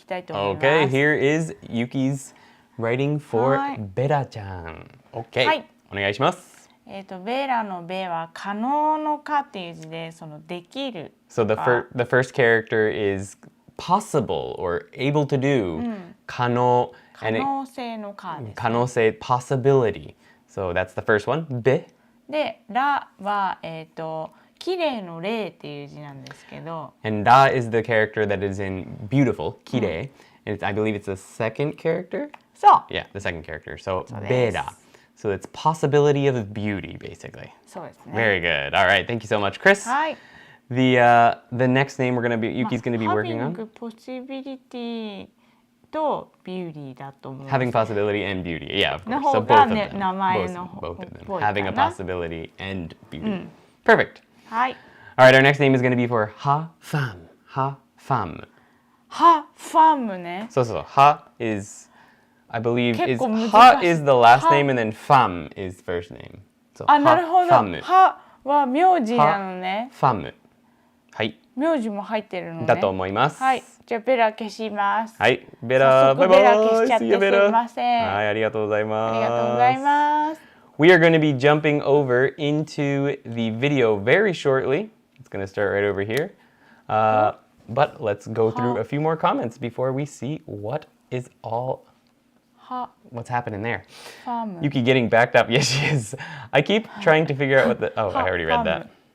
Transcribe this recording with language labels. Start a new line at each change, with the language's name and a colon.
English: Okay, here is Yuki's writing for Bera-chan.
Japanese: Okay, お願いします。ベーラのベは可能の可っていう字でそのできる。
English: So the first character is possible or able to do.
Japanese: 可能。可能性の可です、ね。
English: 可能性 possibility. So that's the first one. ベ。
Japanese: で、ラは綺麗の麗っていう字なんですけど。
English: And ラ is the character that is in beautiful, 綺麗。 And I believe it's the second character.
Japanese: そう。
English: Yeah, the second character. So ベラ。So it's possibility of beauty, basically. Very good. All right, thank you so much, Chris. Hi. The next name Yuki's going to be working on. Having possibility と beauty
Japanese: だと思う。
English: Having possibility and beauty, yeah, of course. So both of them. Both of them. Having a possibility and beauty. Perfect. Hi. All right, our next name is going to be for Ha-fam. Ha-fam.
Japanese: Ha-fam ね。
English: So Ha is, I believe, Ha is the last name and then Fam is first name. So
Japanese: なるほど。Ha は名字なのね。 Fam. はい。名字も入ってるのね。だと思います。はい。じゃあベラ消します。はい。ベラ、バイバイ。ベラ消しちゃってすいません。はい、ありがとうございます。ありがとうございます。
English: We are going to be jumping over into the video very shortly. It's going to start right over here. But let's go through a few more comments before we see what is what's happening there. Yuki getting backed up. Yes, she is. I keep trying to figure out what the... Oh, I already read that.